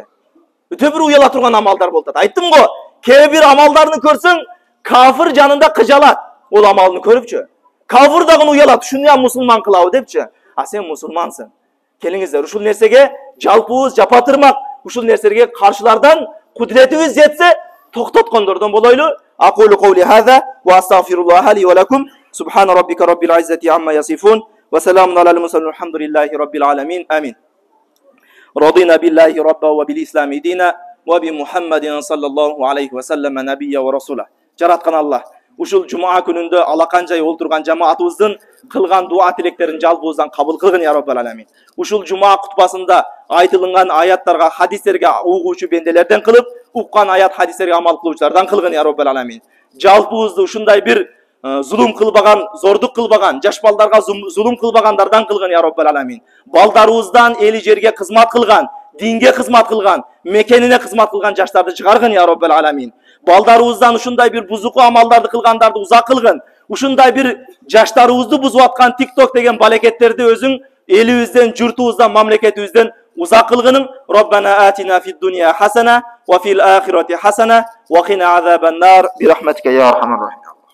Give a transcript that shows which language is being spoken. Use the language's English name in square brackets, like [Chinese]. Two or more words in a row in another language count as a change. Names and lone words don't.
[Kyrgyz] Өтө бир уяла турган амалдар болот. Айттым го, кээ бир амалдарды көрсөң, кафыр жанында кыжалат. Ол амалын көрүпчү. Кафыр дагы уялат, шуну ham мусулман кылабы депчи. А сен мусулмансың. Келиңиздер, ушул нерсеге жалпыбыз жапатырмак, ушул нерсеге каршылардан кудретибиз жетсе, токтоткондордон болойлу. [Arabic] أقول قولي هذا وأستغفر الله لي ولكم سبحان ربك رب العزة عما يصفون وسلام على المرسلين والحمد لله رب العالمين. Amin. رضينا بالله ربا وبالإسلام دينا وبمحمد صلى الله عليه وسلم نبيا ورسولا. [Kyrgyz] жараткан Аллах ушул жума күнүндө алаканчай олтурган жамаатыбыздын кылган дуа тилектерин жалпыбыздан кабыл кылгын [Arabic] يا رب العالمين. [Kyrgyz] Ушул жума кутбасында айтылган аяттарга, хадистерге угуучу бенделерден кылып, уккан аят хадистерге амал кылуучулардан кылгын [Arabic] يا رب العالمين. [Kyrgyz] Жалпыбызды ушундай бир зулум кылбаган, зордук кылбаган, жаш балдарга зулум кылбагандардан кылгын [Arabic] يا رب العالمين. [Kyrgyz] Балдарыбыздан эли жерге кызмат кылган, динге кызмат кылган, мекенине кызмат кылган жаштарды чыгаргын [Arabic] يا رب العالمين. [Kyrgyz] Балдарыбыздан ушундай бир бузуку амалдарды кылгандарды узак кылгын. Ушундай бир жаштарыбызды бузуп аткан TikTok деген балекеттерди өзүң элибизден, журтубуздан, мамлекетибизден узак кылгының. [Arabic] ربنا آتنا في الدنيا حسنة وفي الآخرة حسنة وقنا عذاب النار برحمتك يا أرحم الراحمين.